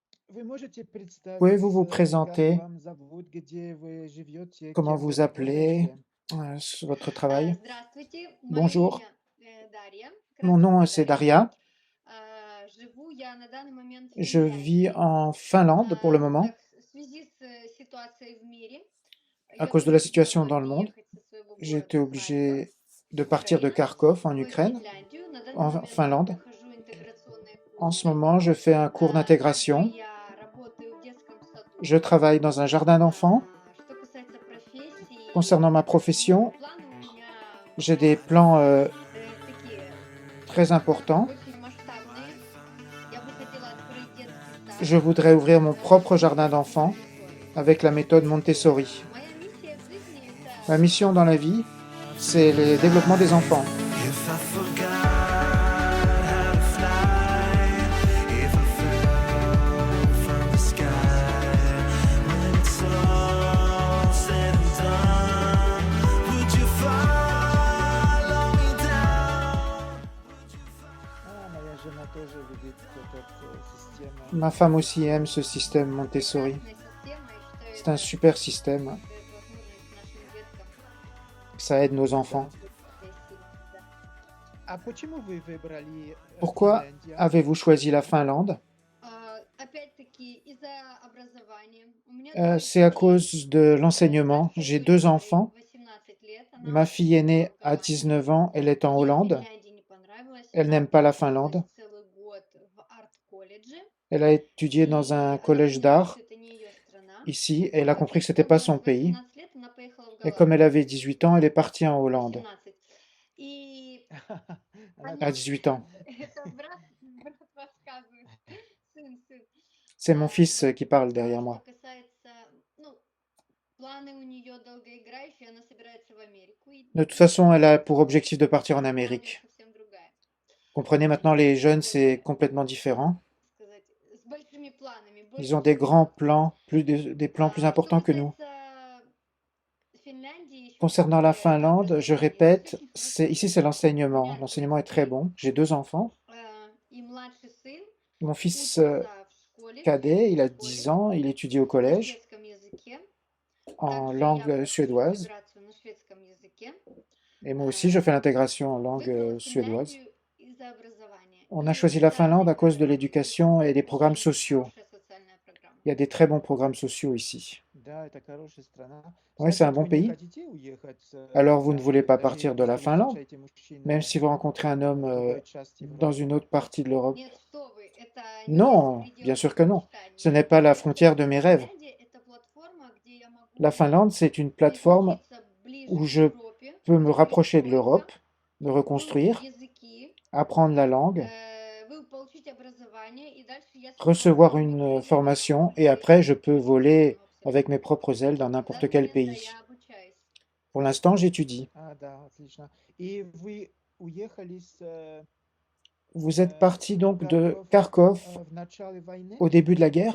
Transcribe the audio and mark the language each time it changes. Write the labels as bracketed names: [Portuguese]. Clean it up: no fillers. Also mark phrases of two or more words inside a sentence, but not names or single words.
[French] Pouvez-vous vous présenter? Comment vous appelez? Votre travail? [Russian] Здравствуйте, моё [French] Bonjour, [Russian] имя Дарья. [French] mon [Russian] Кратко [French] nom c'est [Russian] представиться. [French] Daria. [Russian] Живу я на данный момент в [French] Je vis [Russian] Финляндии. [French] en Finlande pour le moment. [Russian] Так, в связи с ситуацией в мире, [French] À [Russian] я [French] cause de la [Russian] вынуждена [French] situation [Russian] была [French] dans le monde, [Russian] переехать со своего [French] j'ai [Russian] города [French] été [Russian] Харькова, [French] obligé de partir de [Russian] Украина, [French] Kharkov en [Russian] в [French] Ukraine, [Russian] Финляндию. На данный [French] en [Russian] момент я [French] Finlande. [Russian] прохожу интеграционные [French] En ce [Russian] курсы. [French] moment, je fais un cours [Russian] Также [French] d'intégration. [Russian] я работаю в детском саду. [French] Je travaille dans un jardin d'enfants. [Russian] Что касается профессии, [French] Concernant ma [Russian] ну, [French] profession, [Russian] планы у меня [French] j'ai des plans [Russian] такие [French] très importants. [Russian] очень масштабные. Я бы хотела открыть детский сад [French] Je voudrais ouvrir mon propre jardin [Russian] методом [French] d'enfants [Russian] Монтессори. [French] avec la méthode Montessori. [Russian] Моя миссия в жизни — [French] Ma [Russian] это [French] mission dans la vie, c'est le développement des enfants. [English] If I forgot how to fly, if I fell from the sky, when it's all said and done, would you follow me down? [French] Ma femme aussi aime ce système Montessori. [Russian] прекрасная система, и считаю, [French] C'est un [Russian] это [French] super système. [Russian] дает возможность нашим деткам [French] Ça aide nos enfants. [Russian] быть своей силой. Да. [French] Pourquoi avez-vous choisi la Finlande? [Russian] Опять-таки, из-за образования. У меня двое [French] C'est à [Russian] детей. [French] cause de l'enseignement. [Russian] Старшей [French] J'ai [Russian] дочери [French] 2 enfants. [Russian] 18 лет, она [French] Ma fille aînée [Russian] учится в [French] a [Russian] Голландии. [French] 19 ans, elle est en [Russian] Ей [French] Hollande. [Russian] Финляндия не понравилась, [French] Elle [Russian] она [French] n'aime pas la [Russian] училась [French] Finlande. [Russian] целый год в арт-колледже, [French] Elle a étudié dans [Russian] и [French] un [Russian] она [French] collège [Russian] поняла, [French] d'art [Russian] что это не ее страна. [French] ici, et elle a compris que [Russian] И [French] c'était [Russian] когда [French] pas [Russian] было [French] son pays. [Russian] 18 лет, она поехала в [French] Et comme elle [Russian] Голландию. [French] avait 18 ans, elle est partie en Hollande [Russian] 18. И [French] à [Russian] она... [French] 18 ans. [Russian] Это брат рассказывает. Сын. [French] C'est mon fils [Russian] Вот. [French] qui parle [Russian] А [French] derrière [Russian] что [French] moi. [Russian] касается, ну, планы у нее долгоиграющие, она собирается в Америку [French] De toute [Russian] идти. [French] façon, elle a pour objectif de partir en [Russian] Молодежь [French] Amérique. [Russian] совсем другая. [French] Comprenez, maintenant, les jeunes, c'est complètement différent. [Russian] Сказать, с большими планами, [French] Ils ont [Russian] больше, [French] des [Russian] чем у [French] grands [Russian] нас. [French] plans, des plans plus [Russian] Что [French] importants que nous. [Russian] касается Финляндии, еще [French] Concernant la [Russian] все-таки это [French] Finlande, je [Russian] образование. Здесь [French] répète, [Russian] очень хорошо. [French] ici c'est [Russian] У [French] l'enseignement. [Russian] меня [French] L'enseignement est [Russian] двое [French] très [Russian] детей, [French] bon. J'ai 2 enfants. [Russian] и младший сын [French] Mon fils [Russian] учится в школе, в [French] cadet, il [Russian] средней [French] a 10 [Russian] школе [French] ans, il étudie au [Russian] на [French] collège [Russian] шведском языке. [French] en [Russian] Также я [French] langue [Russian] прохожу [French] suédoise. [Russian] интеграцию на шведском языке. [French] Et moi aussi, je fais l'intégration en [Russian] Выбрала [French] langue suédoise. [Russian] Финляндию из-за образования. [French] On a [Russian] И [French] choisi la Finlande à [Russian] социальной [French] cause de [Russian] программы. Здесь [French] l'éducation et des programmes [Russian] очень [French] sociaux. [Russian] хорошая социальная программа. [French] Il y a des très bons programmes sociaux ici. Oui, c'est un bon pays. Alors, vous ne voulez pas partir de la Finlande, même si vous rencontrez un homme dans une autre partie de l'Europe? [Russian] Нет, что вы, это не [French] Non, [Russian] из [French] bien [Russian] пределов [French] sûr que non. [Russian] мечтаний. [French] Ce n'est pas la frontière de mes rêves. [Russian] Финляндия — это платформа, где я могу [French] La Finlande, c'est une plateforme [Russian] изучиться ближе [French] où [Russian] к [French] je [Russian] Европе, [French] peux me rapprocher de [Russian] перестроиться, [French] l'Europe, me [Russian] выучить [French] reconstruire, [Russian] языки, [French] apprendre la langue, [Russian] вы получить образование, и дальше я смогу [French] recevoir [Russian] открыть [French] une [Russian] крылья [French] formation, [Russian] в [French] et [Russian] любой [French] après, je peux [Russian] стране [French] voler [Russian] абсолютно. [French] avec mes propres ailes dans [Russian] На [French] n'importe [Russian] данный [French] quel [Russian] момент, да, [French] pays. [Russian] я обучаюсь. [French] Pour l'instant, j'étudie. Vous êtes parti donc de Kharkov au début de la guerre?